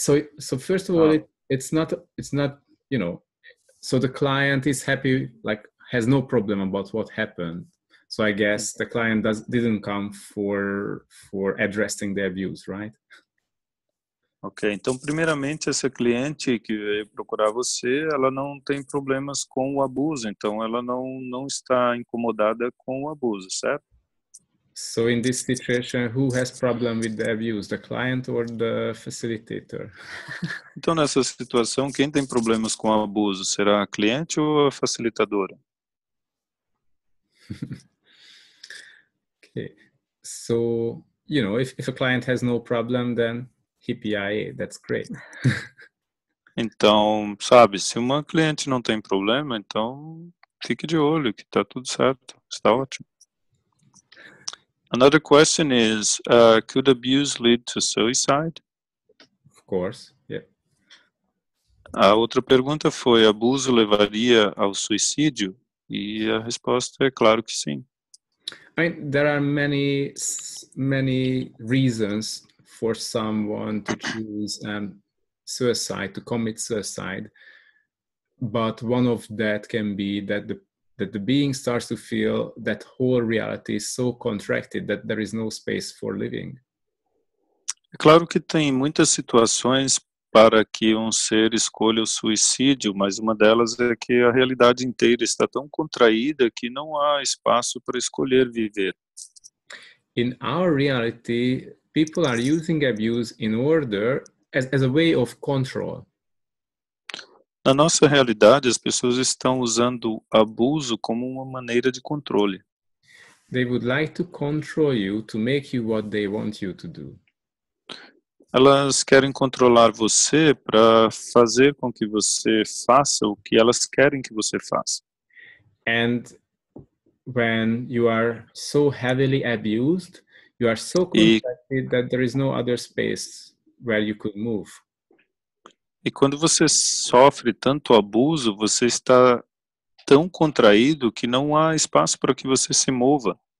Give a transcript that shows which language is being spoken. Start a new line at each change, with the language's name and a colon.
English: So first of all, it's not, you know, so the client is happy, like has no problem about what happened. So I guess the client didn't come for addressing the abuse, right?
Portuguese: Ok, então primeiramente essa cliente que veio procurar você, ela não tem problemas com o abuso, então ela não está incomodada com o abuso, certo?
English: So in this situation, who has problem with the abuse, the client or the facilitator?
Portuguese: Então nessa situação, quem tem problemas com o abuso, será a cliente ou a facilitadora?
English: Okay, so, you know, if a client has no problem, then hippie, that's great.
Portuguese: Então, sabe, se uma cliente não tem problema, então fique de olho que está tudo certo, está ótimo.
English: Another question is, could abuse lead to suicide? Of course, yeah.
Portuguese: A outra pergunta foi, abuso levaria ao suicídio? E a resposta é claro que sim.
English: I mean, there are many reasons for someone to choose suicide, to commit suicide, but one of that can be that the being starts to feel that whole reality is so contracted that there is no space for living.
Portuguese: É claro que tem muitas situações para que um ser escolha o suicídio, mas uma delas é que a realidade inteira está tão contraída que não há espaço para escolher viver.
English: In our reality, people are using abuse in order as a way of control.
Portuguese: Na nossa realidade, as pessoas estão usando abuso como uma maneira de controle.
English: They would like to control you to make you what they want you to do.
Portuguese: Elas querem controlar você para fazer com que você faça o que elas querem que você faça.
English: And when you are so heavily abused, you are so contracted that there is no other space where you could move.
Portuguese: E quando você sofre tanto abuso, você está tão contraído que não há espaço para que você se mova.